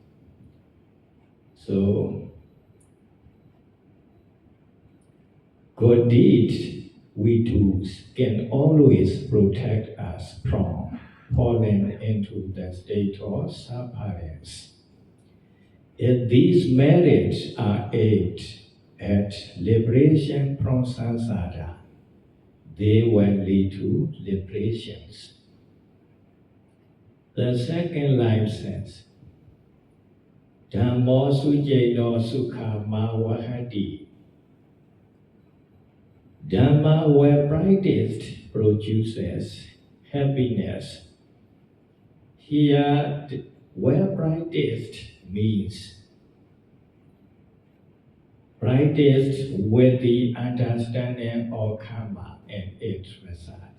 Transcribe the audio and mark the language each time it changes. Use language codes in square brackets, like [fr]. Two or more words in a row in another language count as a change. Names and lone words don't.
[en] So, good deeds we do can always protect us from falling into the state of sufferings. If these merits are aimed at liberation from samsara, they will lead to liberations. The second life says, [pi] Dhammo sujeno sukha mawahati. [en] Dhamma, well practiced, produces happiness. Here, well practiced means practiced with the understanding of karma and its result.